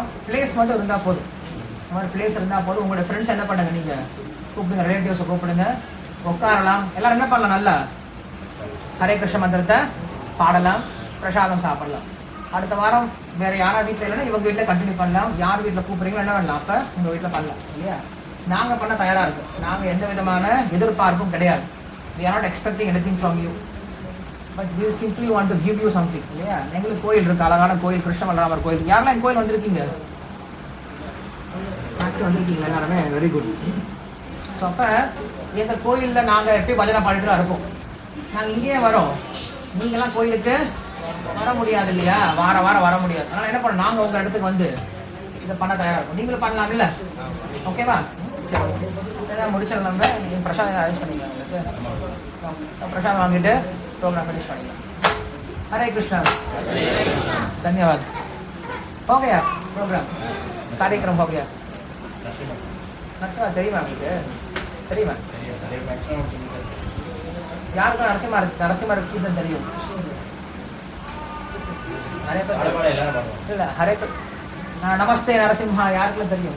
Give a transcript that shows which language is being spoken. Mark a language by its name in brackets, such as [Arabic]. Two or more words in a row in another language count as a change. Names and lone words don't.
[Tamil] பிளேஸ் மட்டும் இருந்தால் போதும், இந்த மாதிரி பிளேஸ் இருந்தால் போதும். உங்களோட ஃப்ரெண்ட்ஸ் என்ன பண்ணுங்க, நீங்க கூப்பிடுங்க, ரிலேட்டிவ்ஸை கூப்பிடுங்க, உட்காரலாம். எல்லாரும் என்ன பண்ணலாம், நல்லா ஹரே கிருஷ்ண மந்திரத்தை பாடலாம், பிரசாதம் சாப்பிடலாம். அடுத்த வாரம் வேற யாரா வீட்டில் இல்லைன்னா இவங்க வீட்டில் கண்டினியூ பண்ணலாம். யார் வீட்டில் கூப்பிடுறீங்களோ என்ன பண்ணலாம், அப்போ உங்க வீட்டில் பண்ணலாம் இல்லையா? நாங்க பண்ண தயாரா இருக்கும். நாங்க எந்த விதமான எதிர்பார்ப்பும் கிடையாது. [English] We are not expecting anything from you, but we simply want to give you something. [Tamil] இல்லையா? எங்களுக்கு கோயில் இருக்கு, அழகான கோயில், கிருஷ்ணமல்ராமர் கோயில். யாரெல்லாம் இந்த கோயில் வந்திருக்கீங்க? மேக்ஸ் வந்திருக்கீங்க எல்லாருமே, [English] very good. [Tamil] ஸோ அப்ப எங்க கோயில்ல நாங்க எப்படி பஜனை பாடிட்டு தான் இருப்போம். நாங்க இங்கேயே வரோம், நீங்கெல்லாம் கோயிலுக்கு வர முடியாது இல்லையா? வார வாரம் வர முடியாது. அதனால என்ன பண்ண, நாங்க உங்க இடத்துக்கு வந்து இதை பண்ண தயாரா இருக்கும். நீங்களும் பண்ணலாம் இல்ல? ஓகேவா? முடிச்சிடலாம். நம்ம நீங்கள் பிரசாதம் அரேஞ்ச் பண்ணிக்கலாம். உங்களுக்கு பிரசாதம் வாங்கிட்டு [English] program finish [Tamil] பண்ணிக்கலாம். ஹரே கிருஷ்ணா, [Hindi] धन्यवाद. हो गया प्रोग्राम, कार्यक्रम हो गया. [Tamil] நரசிம்மா தெரியுமா உங்களுக்கு? தெரியுமா? யாருக்கும் நரசிம்மர் கீதம் தெரியும்? நிறைய பேர் இல்ல. ஹரே நமஸ்தே நரசிம்ஹா யாருக்குள்ள தெரியும்?